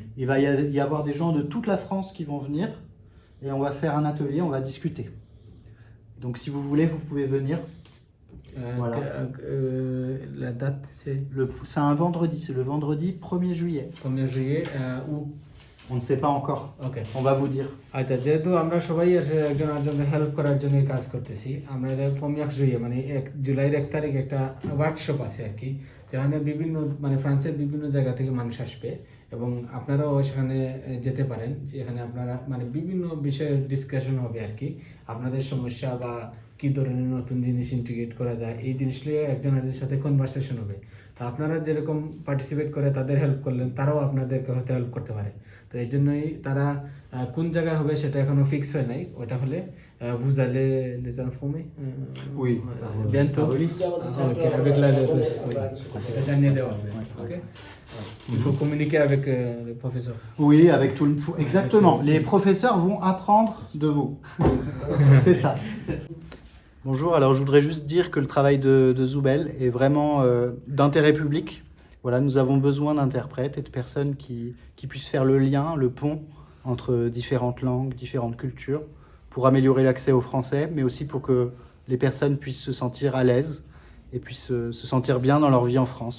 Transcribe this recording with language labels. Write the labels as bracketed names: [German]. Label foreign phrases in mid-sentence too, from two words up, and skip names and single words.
[French] Il va y avoir des gens de toute la France qui vont venir et on va faire un atelier, on va discuter. Donc si vous voulez, vous pouvez venir. Voilà. La date c'est C'est un vendredi, c'est le vendredi 1er juillet. 1er juillet où On ne sait pas encore, [Bangla] ওকে [French] on va vous dire. [Bangla] আচ্ছা যেহেতু আমরা সবাই একজন আরেকজনকে হেল্প করার জন্য কাজ করতেছি আমরা 1 জুলাই মানে 1 জুলাইয়ের 1 তারিখ একটা ওয়ার্কশপ আছে আর কি যেখানে বিভিন্ন মানে ফ্রান্সের বিভিন্ন জায়গা থেকে মানুষ আসবে এবং আপনারাও সেখানে যেতে পারেন যেখানে আপনারা মানে বিভিন্ন বিষয়ে ডিসকাশন হবে আর কি আপনাদের সমস্যা বা কি ধরনের নতুন জিনিস ইন্টিগ্রেট করা যায় এই জিনিসগুলো একজন আরেকজনের সাথে কনভারসেশন হবে তো আপনারা যেরকম পার্টিসিপেট করে তাদের হেল্প করলেন তারাও আপনাদেরকে হয়তো হেল্প করতে পারে তো এই জন্যই তারা কোন জায়গায় হবে সেটা এখনো ফিক্স হয় নাই ওটা হলে [French] vous allez les informer Oui. bientôt ok avec la [Bangla] জানিয়ে দেওয়া হবে [French] ok il faut communiquer avec les professeurs Oui, avec tout le... Exactement, les professeurs vont apprendre de vous. C'est ça. Bonjour, alors je voudrais juste dire que le travail de Zoubel est vraiment d'intérêt public. Voilà, nous avons besoin d'interprètes et de personnes qui puissent faire le lien, le pont entre différentes langues, différentes cultures, pour améliorer l'accès au français, mais aussi pour que les personnes puissent se sentir à l'aise et puissent se sentir bien dans leur vie en France.